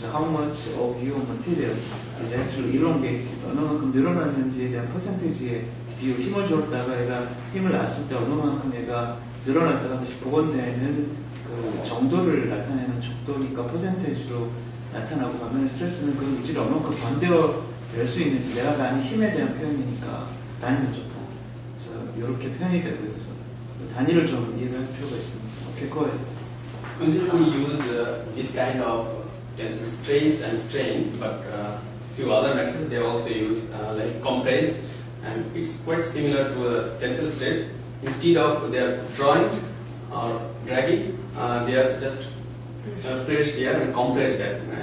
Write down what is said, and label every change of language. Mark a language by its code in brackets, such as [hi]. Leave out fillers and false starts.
[en] So how much of your material is actually elongated? [ko] 얼마만큼 늘어났는지에 대한 퍼센티지의 비율, 힘을 줬다가 얘가 힘을 놨을 때 얼마만큼 얘가 늘어났다가 다시 복원되는 그 정도를 나타내는 족도니까 퍼센테이지로 나타나고, 반면에 스트레스는 그 물질이 얼마만큼 견뎌낼 수 있는지, 내가 가는 힘에 대한 표현이니까 단위는 좋다. 그래서 이렇게 표현이 되고 있어서 단위를 좀 이해할 필요가 있습니다. [en] 오케이, go ahead. Usually we use this kind of tensile stress and strain, but few other methods they also use like compress, and it's quite similar to tensile stress. Instead of they are drawing or dragging, they are just pressed here and compressed there.